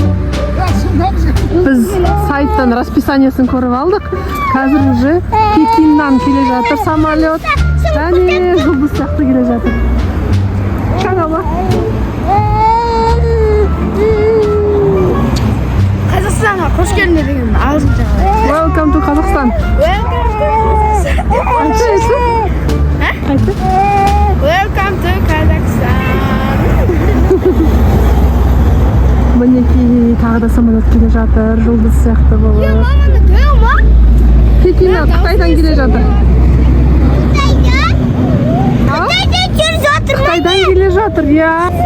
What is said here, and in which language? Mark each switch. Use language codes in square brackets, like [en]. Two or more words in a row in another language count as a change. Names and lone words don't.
[kk] Біз сайттан расписаниясын көріп алдық. Қазір уже Пекиннан келе жатыр самолет. Әне, жұлдыз сияқты келе жатыр. Шаңала. Қазақстанға қош келді деген ауызын жаңа. [en] Welcome to Kazakhstan. Айтты. Welcome to Kazakhstan. [kk] Мінекей тағы да самолет келе жатыр, жұлдыз сияқты болып. Маманы көру ма? Пекиннан, Қытайдан келе жатыр. Қытайдан келе жатыр, я.